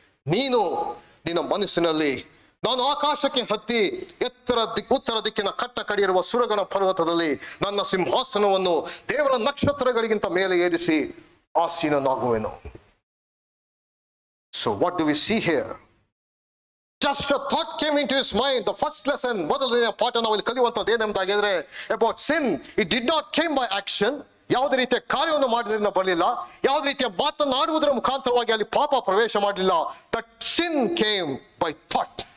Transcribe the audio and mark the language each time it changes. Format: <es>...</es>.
<kn>ನೀನು ನಿನ್ನ ಮನಸ್ಸಿನಲ್ಲಿ, ನಾನು ಆಕಾಶಕ್ಕೆ ಹತ್ತಿ ಉತ್ತರ ದಿಕ್ಕಿನ ಕಟ್ಟ ಕಡಿಯಿರುವ ಸುರಗಣ ಪರ್ವತದಲ್ಲಿ ನನ್ನ ಸಿಂಹಾಸನವನ್ನು ದೇವರ ನಕ್ಷತ್ರಗಳಿಗಿಂತ ಮೇಲೆ ಏರಿಸಿ ಆಸೀನನಾಗುವೆನು.</kn> <en>So what do we see here? Just a thought came into his mind. The first lesson,</en> <kn>ಮೊದಲನೆಯ ಪಾಠ ನಾವು ಇಲ್ಲಿ ಕಲಿಯುವಂಥದ್ದು ಏನೆಂಬುದಾಗಿದ್ರೆ,</kn> <en>about sin, it did not came by action.</en> <kn>ಯಾವುದೇ ರೀತಿಯ ಕಾರ್ಯವನ್ನು ಮಾಡೋದ್ರಿಂದ ಬರಲಿಲ್ಲ. ಯಾವುದೇ ರೀತಿಯ ಮಾತನಾಡುವುದರ ಮುಖಾಂತರವಾಗಿ ಅಲ್ಲಿ ಪಾಪ ಪ್ರವೇಶ ಮಾಡಲಿಲ್ಲ.</kn> <en>That sin came by thought.</en>